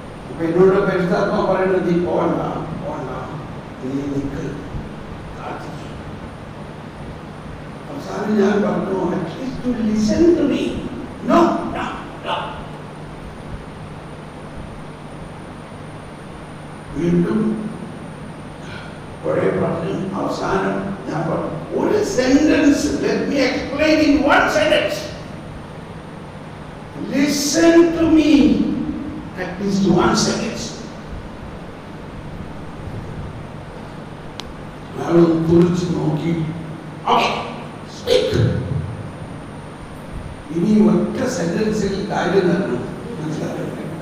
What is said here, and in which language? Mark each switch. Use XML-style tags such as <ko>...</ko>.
<ml>അപ്പൊ എന്നോട് പരിസ്ഥാത്മ പറയുന്നത്, നീ പോണ്ട, നീ നിൽക്ക്. അവസാനം ഞാൻ പറഞ്ഞു,</ml> <en>"At least to listen to me." No.</en> <ml>വീണ്ടും കുറെ പറഞ്ഞു. അവസാനം ഞാൻ പറഞ്ഞു, ഒരു sentence,</ml> <en>let me explain in one sentence. Listen to me, at least one sentence.</en> <ml>അയാൾ തുറച്ചു നോക്കി,</ml> <en>"Okay, speak."</en> <ml>ഇനി ഒറ്റ സെന്റൻസിൽ കാര്യം തരണം, മനസ്സിലാക്കണം.</ml>